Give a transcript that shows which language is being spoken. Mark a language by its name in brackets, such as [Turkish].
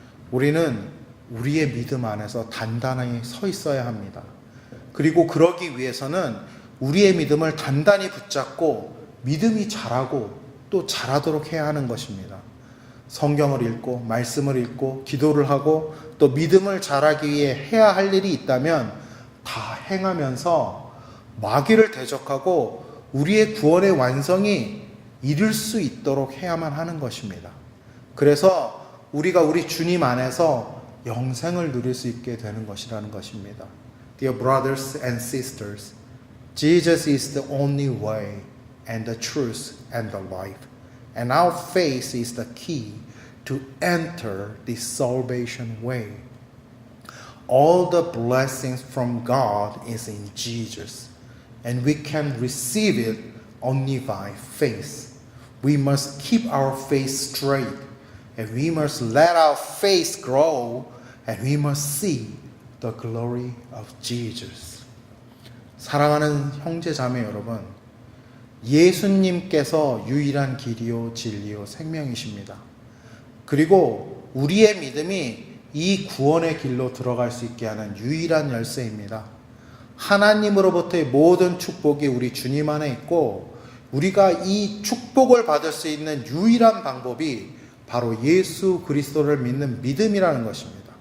[Korean] 우리는 우리의 믿음 안에서 단단히 서 있어야 합니다. 그리고 그러기 위해서는 우리의 믿음을 단단히 붙잡고 믿음이 자라고 또 자라도록 해야 하는 것입니다. 성경을 읽고 말씀을 읽고 기도를 하고 또 믿음을 자라기 위해 해야 할 일이 있다면 다 행하면서 마귀를 대적하고 우리의 구원의 완성이 이룰 수 있도록 해야만 하는 것입니다. 그래서 우리가 우리 주님 안에서 영생을 누릴 수 있게 되는 것이라는 것입니다. [English] Dear brothers and sisters, Jesus is the only way and the truth and the life. And our faith is the key to enter this salvation way. All the blessings from God is in Jesus, and we can receive it only by faith. We must keep our faith straight, and we must let our faith grow, and we must see the glory of Jesus. [Korean] 사랑하는 형제 자매 여러분, 예수님께서 유일한 길이요 진리요 생명이십니다. 그리고 우리의 믿음이 이 구원의 길로 들어갈 수 있게 하는 유일한 열쇠입니다. 하나님으로부터의 모든 축복이 우리 주님 안에 있고 우리가 이 축복을 받을 수 있는 유일한 방법이 바로 예수 그리스도를 믿는 믿음이라는 것입니다.